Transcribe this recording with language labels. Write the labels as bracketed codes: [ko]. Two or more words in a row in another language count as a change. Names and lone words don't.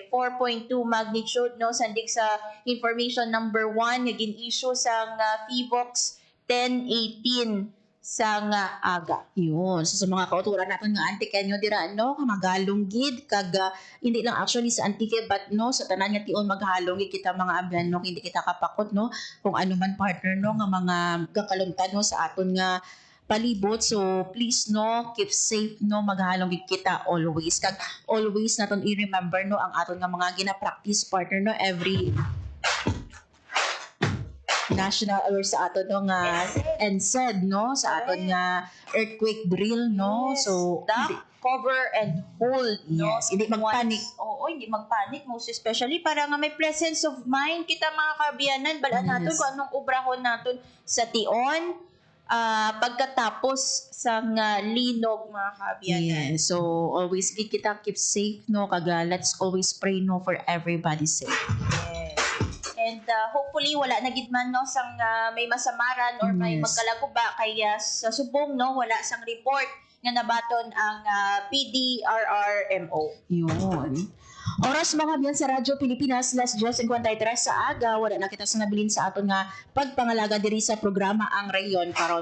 [hil] 4.2 magnitude no sandig sa [en] information number [hil] 1 nga gin-issue sang FIVOX 10:18 sang aga. Yun. So, sa mga kauturan natin nga Antique nyo dira no, magalong gid kag hindi lang actually sa Antique but no sa tanan nga tion maghalong gid kita mga abyan no, hindi kita kapakot no kung ano man partner no nga mga gakaluntan no sa aton nga palibot. So please no [en] keep safe [hil] no, maghalong gid kita always kag always naton i-remember no ang aton nga mga gina-practice partner no [en] every national [hil] or sa aton no nga NSED no sa aton nga [en] earthquake drill [hil] no. [en] Yes. So cover and hold no. Yes, [hil] hindi magpanik. Oo, hindi magpanik most especially para nga may [en] presence of mind [hil] kita mga kabiyanan balaan naton kung anong obrahon naton sa tion pagkatapos sa linog, mga kabiyanan. [en] Yes. So, always kita keep safe, no? Let's always pray, no, for everybody's sake. Yes. And hopefully, [hil] wala na gid man, no, sang may masamaran or may magkalaguba. Kaya sa subong, no, wala sang report nga nabaton ang PDRRMO. Yun. Oras mga biyan sa Radyo Pilipinas, 10:53 sa aga. Wala na kita sa nabilin sa aton nga pagpangalaga diri sa programa ang Rayon karon.